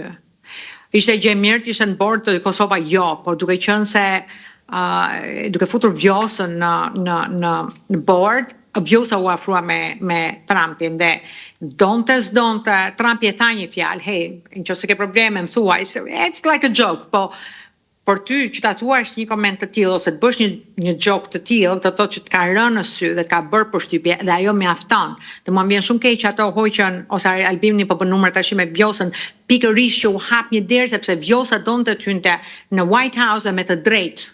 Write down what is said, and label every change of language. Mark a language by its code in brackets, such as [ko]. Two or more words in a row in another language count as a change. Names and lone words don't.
[sq] Ishte gjë e mirë, ishte në bord të Kosova jo, por duke qenë se duke futur Vjosën në bord, Vjosa u afrua me Trumpin dhe donte Trumpi e tha një fjalë, hey, nëse ke probleme më thuaj, [en] it's like a joke, [sq] por ty që ta thuash një koment të tillë ose të bësh një joke të tillë, të thotë që të ka rënë në sy dhe të ka bërë përshtypje dhe ajo mjafton. Dhe mua vjen shumë keq ato hoqën ose Albini po bën numër tash me Vjosën, pikërisht që u hap një derë sepse Vjosa donte të hynte në White House dhe me të drejtë.